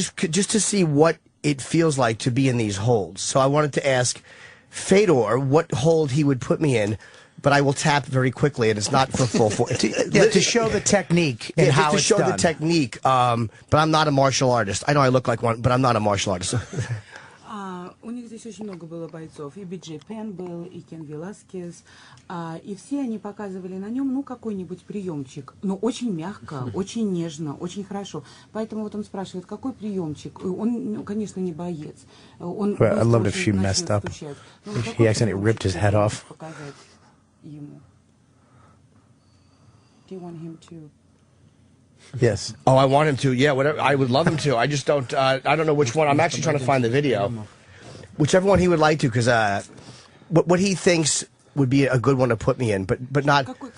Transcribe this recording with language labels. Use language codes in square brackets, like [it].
[en] Just to see what it feels like to be in these holds. So I wanted to ask Fedor what hold he would put me in, but I will tap very quickly, and it's not for full force. To show the technique and how to it's show done. the technique. But I'm not a martial artist. I know I look like one, but I'm not a martial artist. [ru] У них здесь очень много было бойцов. И Биджей Пен был, и Кен Веласкес. И все они показывали на нем, какой-нибудь приемчик. Но очень мягко, очень нежно, очень хорошо. Поэтому вот он спрашивает, какой приемчик? Он, конечно, не боец. Он [en] I loved if she messed up. He accidentally ripped his head off. [ru] Ему. [en] Do you want him to... Yes. Oh, I want him to. Yeah, whatever. I would love him to. I just don't. I don't know which one. I'm actually trying to find the video. Whichever one he would like to, because what he thinks would be a good one to put me in, but not.